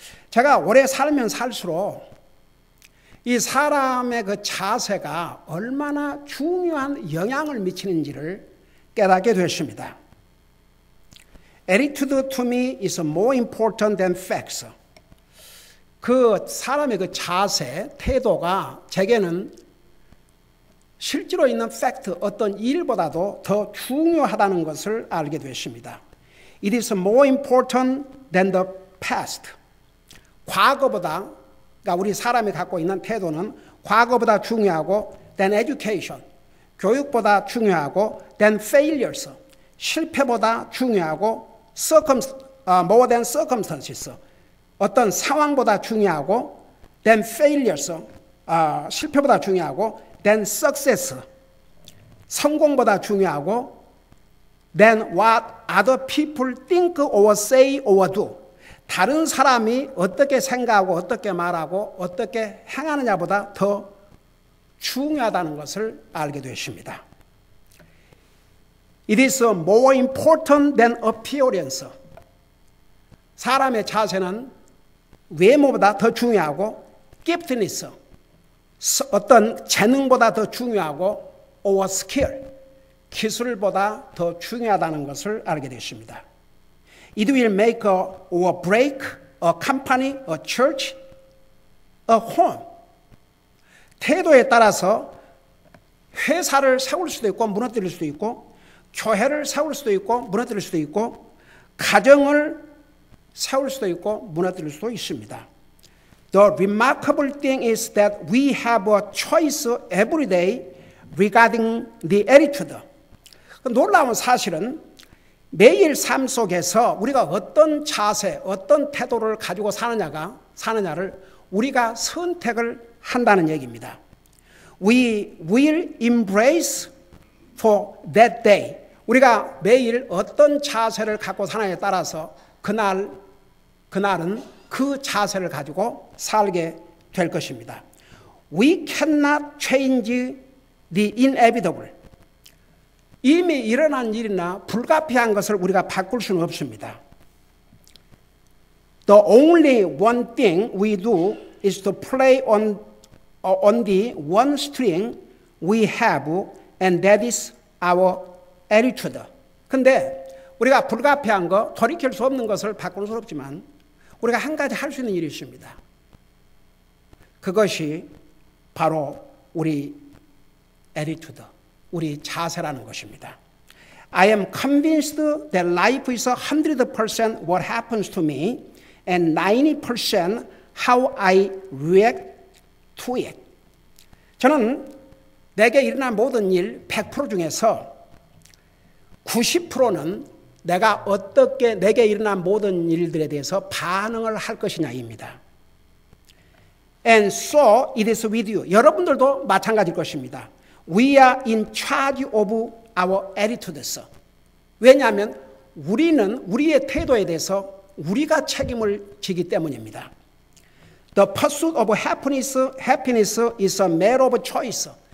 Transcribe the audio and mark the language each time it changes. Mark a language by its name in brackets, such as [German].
[Korean] 제가 오래 살면 살수록 이 사람의 그 자세가 얼마나 중요한 영향을 미치는지를 깨닫게 됐습니다. [English] Attitude to me is more important than facts. [Korean] 그 사람의 그 자세, 태도가 제게는 실제로 있는 팩트, 어떤 일보다도 더 중요하다는 것을 알게 됐습니다. [English] It is more important than the past. [Korean] 과거보다, 그러니까 우리 사람이 갖고 있는 태도는 과거보다 중요하고 [English] than education. [Korean] 교육보다 중요하고 [English] than failures. [Korean] 실패보다 중요하고 [English] more than circumstances. [Korean] 어떤 상황보다 중요하고 [English] than failures. [Korean] 실패보다 중요하고 [English] than success. [Korean] 성공보다 중요하고 [English] than what other people think or say or do. [Korean] 다른 사람이 어떻게 생각하고 어떻게 말하고 어떻게 행하느냐보다 더 중요하다는 것을 알게 되십니다. [English] It is more important than appearance. [Korean] 사람의 자세는 외모보다 더 중요하고 giftedness, 어떤 재능보다 더 중요하고 [English] or skill, [Korean] 기술보다 더 중요하다는 것을 알게 되십니다. [English] It will make or break a company, a church, a home. [Korean] 태도에 따라서 회사를 세울 수도 있고 무너뜨릴 수도 있고 교회를 세울 수도 있고 무너뜨릴 수도 있고 가정을 세울 수도 있고 무너뜨릴 수도 있습니다. [English] The remarkable thing is that we have a choice every day regarding the attitude. [Korean] 놀라운 사실은 매일 삶 속에서 우리가 어떤 자세, 어떤 태도를 가지고 사느냐를 우리가 선택을 한다는 얘기입니다. [English] We will embrace for that day. [Korean] 우리가 매일 어떤 자세를 갖고 사느냐에 따라서 그날은 그 자세를 가지고 살게 될 것입니다. [English] We cannot change the inevitable. [Korean] 이미 일어난 일이나 불가피한 것을 우리가 바꿀 수는 없습니다. [English] The only one thing we do is to play on the one string we have, and that is our attitude. [Korean] 근데 우리가 불가피한 거, 돌이킬 수 없는 것을 바꿀 수 없지만 우리가 한 가지 할 수 있는 일이 있습니다. 그것이 바로 우리 attitude, 우리 자세라는 것입니다. [English] I am convinced that life is 100% what happens to me and 90% how I react to it. [Korean] 저는 내게 일어난 모든 일 100% 중에서 90%는 내가 어떻게 내게 일어난 모든 일들에 대해서 반응을 할 것이냐입니다. [English] And so it is with you. [Korean] 여러분들도 마찬가지일 것입니다. [English] We are in charge of our attitudes. [Korean] 왜냐하면 우리는 우리의 태도에 대해서 우리가 책임을 지기 때문입니다. [English] The pursuit of happiness is a matter of choice.